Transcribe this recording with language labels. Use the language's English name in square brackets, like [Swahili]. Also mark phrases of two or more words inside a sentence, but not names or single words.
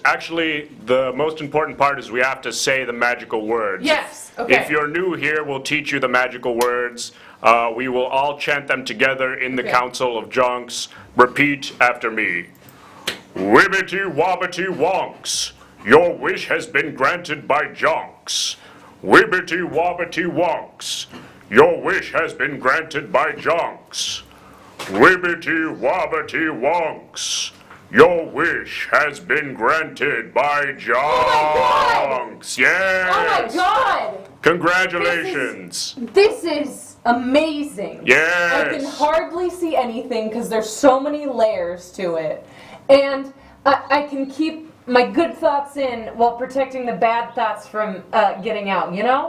[English] Actually, the most important part is we have to say the magical words. Yes, okay. If you're new here, we'll teach you the magical words. We will all chant them together in the Okay. Council of Jonks. Repeat after me. Wibbity wobbity wonks. Your wish has been granted by Jonks. Wibbity wobbity wonks. Your wish has been granted by Jonks. Wibbity wobbity wonks. Your wish has been granted by Jonks. Yes. Oh my god! Congratulations. This is amazing. Yes. I can hardly see anything because there's so many layers to it. And I can keep my good thoughts in while protecting the bad thoughts from getting out, you know?